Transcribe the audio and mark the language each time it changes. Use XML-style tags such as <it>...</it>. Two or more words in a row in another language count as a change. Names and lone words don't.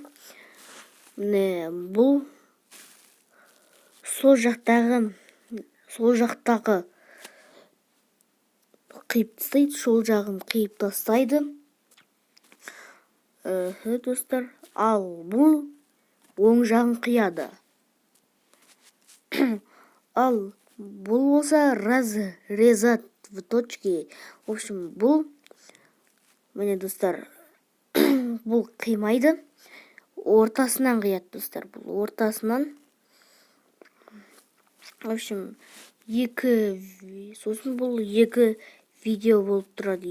<kk>Міне бұл сол жақтағы қиып тастайды, сол жағын қиып тастайды. Достар, ал бұл оң жағын қияды. Ал бұл болса</kk> <ru>разрезать в точке. В общем,</ru> <kk>бұл міне достар, бұл қимайды, ортасынан қияды достар. Бұл ортасынан.</kk> <ru>В общем,</ru> <kk>сосын бұл екі видео болып тұрады.</kk>